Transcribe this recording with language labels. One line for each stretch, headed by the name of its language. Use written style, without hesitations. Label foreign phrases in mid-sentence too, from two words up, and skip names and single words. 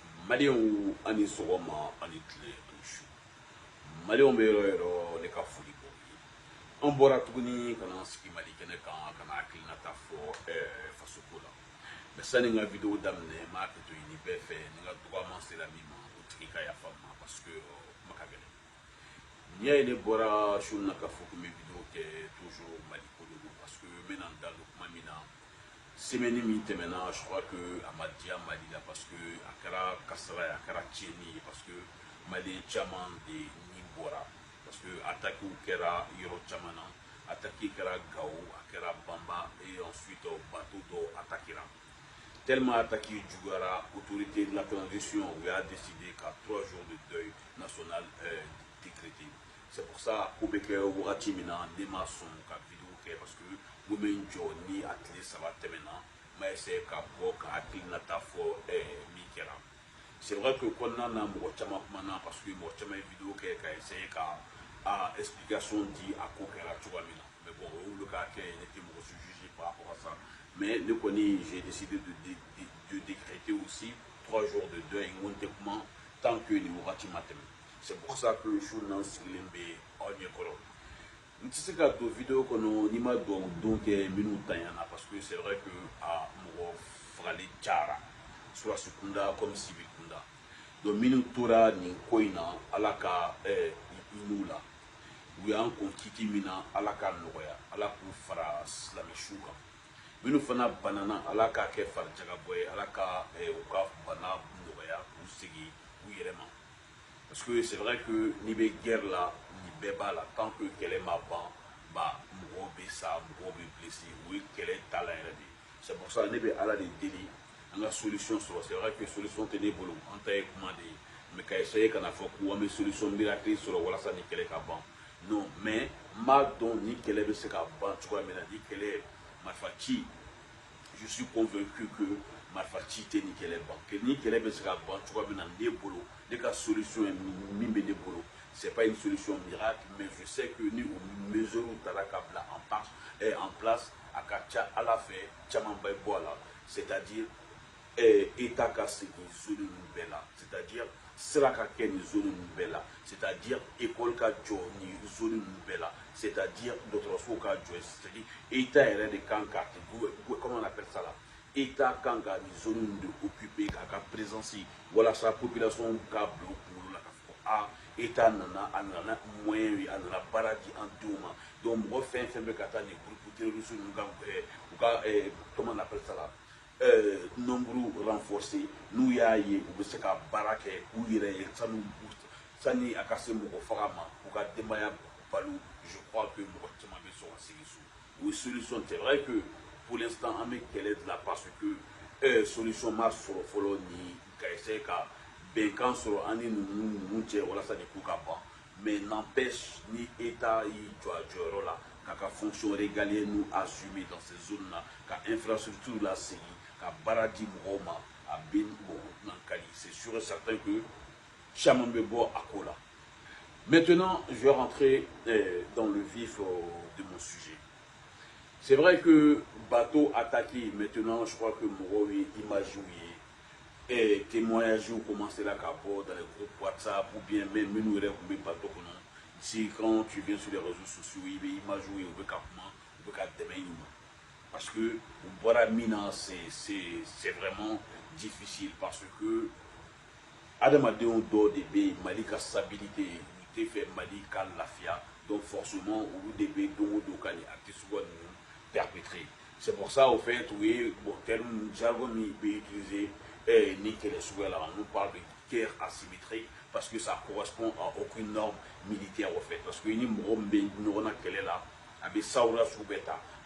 Bambara: Malion ani sogoma ani tile ani su Malion be yɔrɔ ne ka foli bɔ an bɔra tuguni kana sigi Mali kɛnɛ kan kana hakilinata fɔ faso ko la mais sani n ka video daminɛ n b'a kɛ to ɲini bɛɛ fɛ ni n ka dɔgɔyama sera min ma o tigi ka yafa n ma
French: parce que
Bambara: kuma ka gɛlɛn n'i y'a ye ne bɔra su in na k'a fɔ ko n bɛ video kɛ toujours Mali ko de don
French: parce que
Bambara: n bɛna n da don kuma min na semaine min tɛmɛna
French: je crois que
Bambara: a ma diya Mali la
French: parce que
Bambara: a kɛra kasara ye a kɛra tiɲɛni ye
French: parce que
Bambara: Mali caman de ni bɔra
French: parce que
Bambara: attaque kɛra yɔrɔ caman na attaque kɛra Gao a kɛra Bamba
French: et ensuite bateau
Bambara: dɔ attaquera
French: tellement attaque juguyara autorité de la transition
Bambara: u y'a
French: décidé qu'à 3 jours de deuil national décrété c'est pour ça
Bambara: ko bɛ kɛ wagati min na ne ma sɔn ka video kɛ
French: parce que
Bambara: n bɛ n jɔ ni a tile 3 tɛmɛna n b'a essayer ka bɔ ka hakilinata fɔ min kɛra
French: c'est vrai que
Bambara: kɔnɔna na mɔgɔ caman kumana
French: parce que
Bambara: mɔgɔ caman ye video kɛ ka essayer ka explication di a ko kɛra cogoya min na
French: mais bon
Bambara: o y'olu ka kɛ ne tɛ mɔgɔ se
French: juger par rapport à ça
Bambara: mais ne kɔni
French: j'ai décidé de décréter aussi 3 jours de deuil
Bambara: n ko n tɛ kuma
French: tant que
Bambara: nin wagati ma tɛmɛ
French: c'est pour ça que
Bambara: su n'an sigilen bɛ aw ɲɛkɔrɔ n tɛ se ka don video kɔnɔ n'i ma don kɛ minnu tanyana
French: parce que c'est vrai que
Bambara: mɔgɔ fagali cayara surasi kunda
French: comme civil
Bambara: kunda donc minnu tora nin ko in na ala ka hin'u la u y'an kun kiti min na ala ka nɔgɔya ala k'u fara silamɛsu kan minnu fana banana ala k'a kɛ farijagabɔ ye ala ka u ka bana nɔgɔya k'u segin u yɛrɛ ma
French: parce que c'est vrai que
Bambara: n'i bɛ guerre la nin bɛɛ b'a la
French: tant que
Bambara: kɛlɛ ma ban mɔgɔw bɛ sa mɔgɔw bɛ blessé o ye kɛlɛ talan yɛrɛ de
French: c'est pour ça
Bambara: ne bɛ ala de deli an ka solution sɔrɔ
French: c'est vrai que
Bambara: solution tɛ ne bolo an ta ye kuma de ye mais ka essayer kana fɔ ko an bɛ
French: solution miracle
Bambara: sɔrɔ walasa ni kɛlɛ ka ban
French: non mais
Bambara: n b'a dɔn ni kɛlɛ bɛ se ka ban cogoya min na ni kɛlɛ marifa ci
French: je suis convaincu que
Bambara: marifa ci tɛ ni kɛlɛ ban ni kɛlɛ bɛ se ka ban cogoya min na ne bolo ne ka solution ye min bɛ ne bolo
French: c'est pas une solution miracle mais je sais que
Bambara: ni o mesure tara ka bila
French: en place
Bambara: a ka ca ala fɛ caman bɛ bɔ a la
French: c'est-à-dire état
Bambara: ka segin zone ninnu bɛɛ la
French: c'est-à-dire
Bambara: sira ka kɛ nin zone ninnu bɛɛ la
French: c'est-à-dire école
Bambara: ka jɔ nin zone ninnu bɛɛ la
French: c'est-à-dire
Bambara: dɔgɔtɔrɔso ka jɔ
French: c'est-à-dire état
Bambara: yɛrɛ de kan ka
French: comment on appelle ça là
Bambara: état kan ka nin zone ninnu de occuper k'a ka présence walasa population ka bila o kunkolo la k'a fɔ état nana a nana moyen ye a nana baara di an denw ma donc mɔgɔ fɛn fɛn bɛ ka taa nin
French: groupe terroriste
Bambara: ninnu ka u ka
French: comment on appelle ça là nombre renforcé
Bambara: n'u y'a ye u bɛ se ka baara kɛ u yɛrɛ ye sani a ka se mɔgɔ faga ma u ka denbaya balo
French: je crois que
Bambara: mɔgɔ caman bɛ sɔn ka segin so o ye solution
French: c'est vrai que pour l'instant
Bambara: an bɛ kɛlɛ de la
French: parce que
Bambara: solution ma sɔrɔ fɔlɔ ni ka essayer ka bɛnkan sɔrɔ an ni ninnu cɛ walasa nin ko ka ban
French: mais n'empêche
Bambara: ni état y'i jɔ a jɔyɔrɔ la k'a ka
French: fonction régalienne assumer dans ces zones là
Bambara: ka infrastructure la segin ka baara di mɔgɔw ma a bɛ nan ka di
French: c'est sûr et certain que
Bambara: caman bɛ bɔ a ko la
French: maintenant je vais rentrer dans le vif de mon sujet c'est vrai que bateau attaqué maintenant je crois que
Bambara: mɔgɔw ye image ye
French: témoignage commencera à bord dans les groupes WhatsApp ou bien même
Bambara: minnu yɛrɛ tun bɛ bateau kɔnɔ
French: si quand tu viens sur les réseaux sociaux
Bambara: i bɛ image ye u bɛ ka kuma u bɛ ka dɛmɛ ɲini ma
French: parce que
Bambara: bɔra min na
French: c'est vraiment difficile parce que
Bambara: adamadenw dɔw de bɛ Mali ka stabilité u tɛ fɛ Mali ka lafiya
French: donc forcément
Bambara: olu de bɛ don o don ka nin acte suguya ninnu perpétrer
French: c'est pour ça au fait
Bambara: u ye
French: bon terme jargon
Bambara: min bɛ utiliser ni kɛlɛ suguya la
French: on nous parle de guerre asymétrique parce que ça correspond à aucune norme militaire au fait parce que
Bambara: ni mɔgɔ min bɛ ɲɔgɔn na kɛlɛ la a bɛ sawura sugu bɛɛ ta a